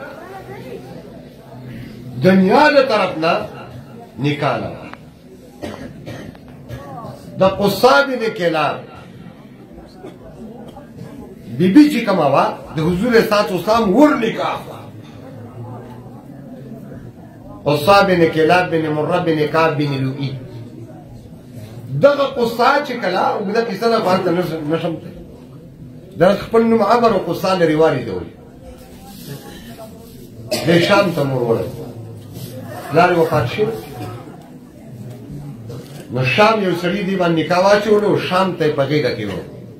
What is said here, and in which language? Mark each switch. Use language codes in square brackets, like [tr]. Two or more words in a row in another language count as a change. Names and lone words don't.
[ps] دنیا د طرف نه نکاح نه د قصه بن کلاب بیبي چې کومه وه د حضور اسلام ور نکاح وه قصه بن کلاب بن مره بن کعب بن لؤي دغه قصه چې کله اوږده کیسه ده هلته نشم د خپل نوم عمر او قصه لرې والي ته وایي د شام ته مور وړی پلار یې وفات شو نو شام یو سړي دې باندې نکاح واچولو شام ته یې په غېږه کې وړو